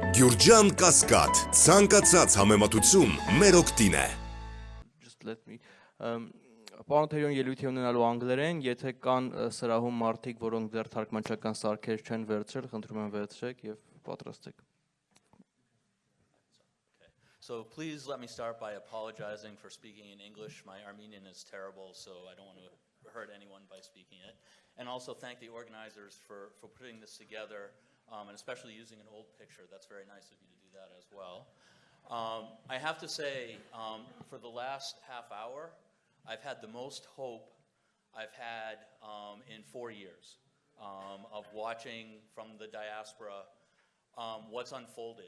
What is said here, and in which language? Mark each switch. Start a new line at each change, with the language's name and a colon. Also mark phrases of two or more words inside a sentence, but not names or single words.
Armenian: Գյուրջան Կասկադ, ցանկացած համեմատություն մեր օգտին է։
English: Just let me
Armenian: Պարոն Թերիոն ելույթի ունենալու անգլերեն, եթե կան սրահում մարդիկ, որոնք դեռ թարգմանչական սարքեր չեն վերցրել, խնդրում եմ վերցրեք եւ պատրաստեք։
English: So please let me start by apologizing for speaking in English. My Armenian is terrible, so I don't want to hurt anyone by speaking it. And also thank the organizers for putting this together, and especially using an old picture. That's very nice of you to do that as well. I have to say, for the last half hour, I've had the most hope I've had in 4 years of watching from the diaspora what's unfolded.